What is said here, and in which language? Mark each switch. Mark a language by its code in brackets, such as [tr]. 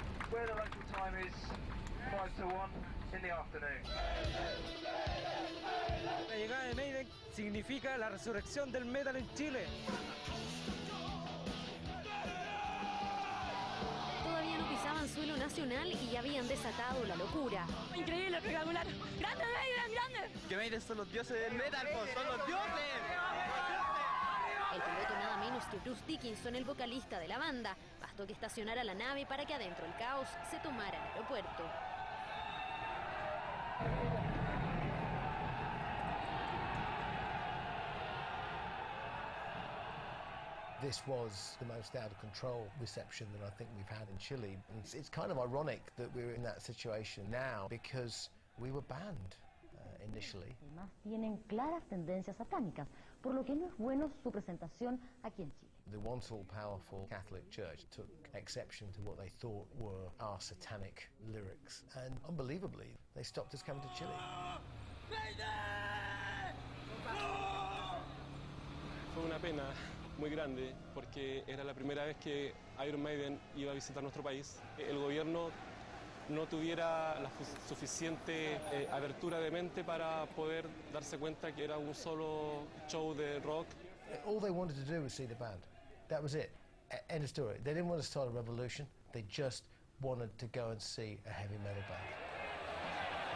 [en] Where the local time is 5 to 1 in the afternoon. There you go. [es] significa la resurrección del metal en Chile. Todavía no pisaban suelo nacional y ya habían desatado la locura. Increíble, espectacular. ¡Grande, Maiden, grande! Que Maiden son los dioses del metal, pues, son los dioses. El piloto nada menos que Bruce Dickinson, el vocalista de la banda. Bastó que estacionara la nave para que adentro el caos se tomara el aeropuerto. [en] This was the most out of control reception that I think we've had in Chile. It's kind of ironic that we're in that situation now because we were banned initially. [es] Además tienen claras tendencias satánicas, por lo que no es bueno su presentación aquí en Chile. [en] The once all-powerful Catholic Church took exception to what they thought were our satanic lyrics, and unbelievably, they stopped us coming to Chile. [es] Fue una pena muy grande porque era la primera vez que Iron Maiden iba a visitar nuestro país. El gobierno no tuviera la suficiente abertura de mente para poder darse cuenta que era un solo show de rock. [en] All they wanted to do was see the band. That was it. End of story. They didn't want to start a revolution. They just wanted to go and see a heavy metal band.